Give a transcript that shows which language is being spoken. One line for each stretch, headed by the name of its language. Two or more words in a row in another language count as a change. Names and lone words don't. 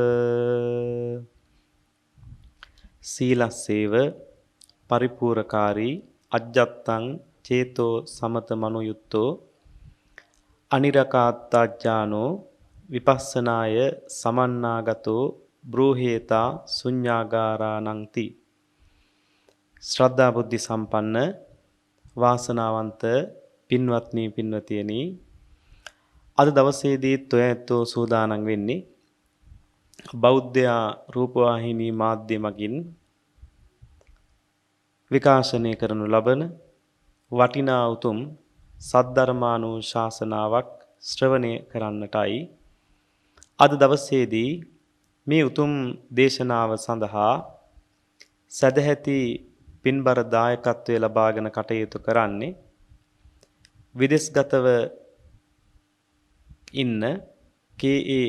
Pali: සීලස්සේව පරිපූර්ණකාරී අජ්ජත්තං චේතෝ සමත මනෝයුත්තෝ අනිරකාත්තාඥානෝ විපස්සනාය සමන්නාගතෝ බ්‍රෝහේතා ශුඤ්ඤාගාරානංති.
Sinhala: ශ්‍රද්ධා බුද්ධි සම්පන්න වාසනාවන්ත පින්වත්නි පින්වතියනි, අද දවසේදී තොයැත්තෝ සූදානම් වෙන්නේ බෞද්ධ රූපවාහිනී මාධ්‍ය මගින් විකාශනය කරනු ලබන වටිනා උතුම් සද්ධර්මානුශාසනාවක් ශ්‍රවණය කරන්නටයි අද දවසේදී මේ උතුම් දේශනාව සඳහා සදැහැති පින්බර දායකත්වය ලබාගෙන කටයුතු කරන්නේ විදේශගතව ඉන්න කේ.ඒ.